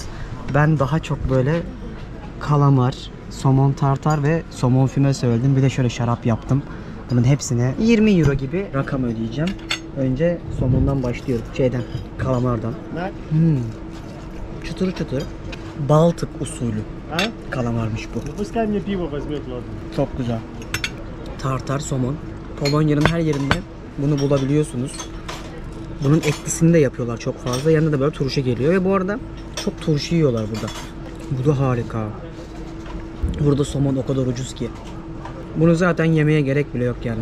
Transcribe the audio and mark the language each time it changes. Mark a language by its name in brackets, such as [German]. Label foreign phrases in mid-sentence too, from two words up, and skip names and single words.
[Turkish] Ben daha çok böyle kalamar, somon tartar ve somon füme söyledim. Bir de şöyle şarap yaptım. Bunun hepsine 20 euro gibi rakam ödeyeceğim. Önce somondan başlıyorum. Kalamardan. Çıtır çıtır. Baltık usulü kalamarmış bu. [Russian] Pускай мне пиво возьмет, ладно. [Turkish] Çok güzel. Tartar somon. Polonya'nın her yerinde bunu bulabiliyorsunuz. Bunun etlisini de yapıyorlar çok fazla. Yanında da böyle turşu geliyor ve bu arada çok turşu yiyorlar burada. Bu da harika. Burada somon o kadar ucuz ki. Bunu zaten yemeye gerek bile yok yani.